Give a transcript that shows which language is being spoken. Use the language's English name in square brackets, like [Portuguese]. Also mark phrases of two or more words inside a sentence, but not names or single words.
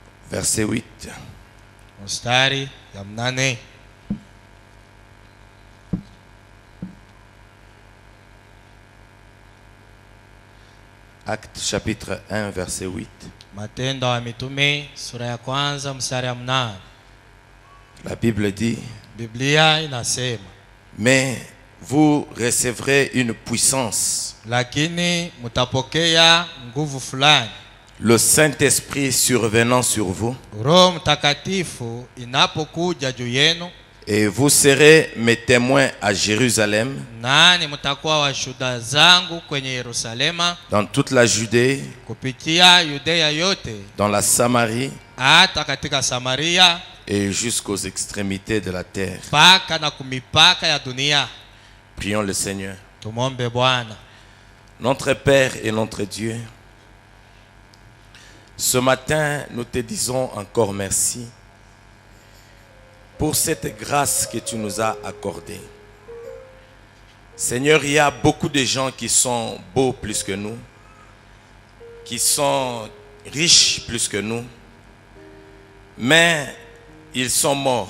[French] verset 8. [Swahili] Mstari ya 8. [French] Actes chapitre 1 verset 8. [Swahili] Matendo ya Mitume sura ya kwanza mstari ya 8. [French] La Bible dit: [Swahili] Biblia inasema, [French] mais vous recevrez une puissance, [Swahili] lakini mutapokea nguvu fulani, [French] le Saint-Esprit survenant sur vous, [Swahili] Roho Mtakatifu inapokuja juu yenu, [French] et vous serez mes témoins à Jérusalem, [Swahili] nani mtakuwa washuhuda zangu kwenye Yerusalema, [French] dans toute la Judée, [Swahili] kupitia Yudea yote, [French] dans la Samarie [Swahili] hata katika Samaria, [French] et jusqu'aux extrémités de la terre. [Swahili] mpaka na kumipaka ya dunia. [French] Prions le Seigneur. [Swahili] Tumombe Bwana. [French] Notre Père et notre Dieu, ce matin, nous te disons encore merci pour cette grâce que tu nous as accordée. Seigneur, il y a beaucoup de gens qui sont beaux plus que nous, qui sont riches plus que nous, mais ils sont morts.